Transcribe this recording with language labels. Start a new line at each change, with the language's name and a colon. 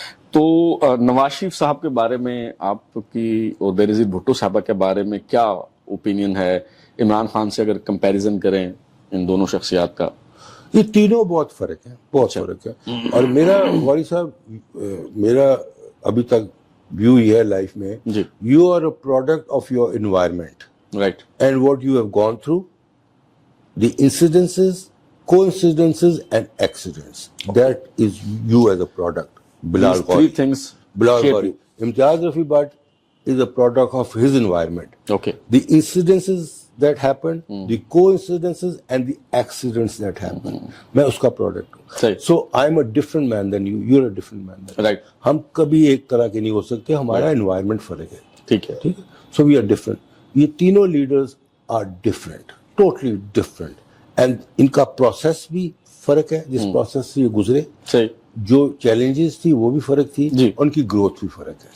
Urdu: تو نواز شریف صاحب کے بارے میں آپ کی اور بینظیر بھٹو صاحبہ کے بارے میں کیا اوپینین ہے, عمران خان سے اگر کمپیریزن کریں ان دونوں شخصیات کا؟ یہ تینوں بہت فرق ہے, بہت فرق ہے. اور میرا غوری صاحب, میرا ابھی تک ویو یہ ہے لائف میں,
English: You are a product of your environment. Right. And what you have gone through, the incidences, coincidences and accidents. Okay. That is you as a product. Bilal Gauri. 3 things. Bilal Gauri. Imtiaz Rafi Bhatt is a product of his environment. Okay. The incidences that happened, the coincidences and the accidents that happened.
Urdu: میں اس کا product ہوں.
English: So I'm a different man than you. You're a different man than me. Right.
Urdu: ہم کبھی ایک طرح کے نہیں ہو سکتے, ہمارا environment فرق ہے. ٹھیک ہے. ٹھیک ہے.
English: So we are different.
Urdu: یہ تینوں leaders
English: are different, totally different, and
Urdu: ان کا پروسیس بھی فرق ہے, جس پروسیس سے یہ گزرے, جو چیلنجز تھی وہ بھی فرق تھی, ان کی گروتھ بھی فرق ہے.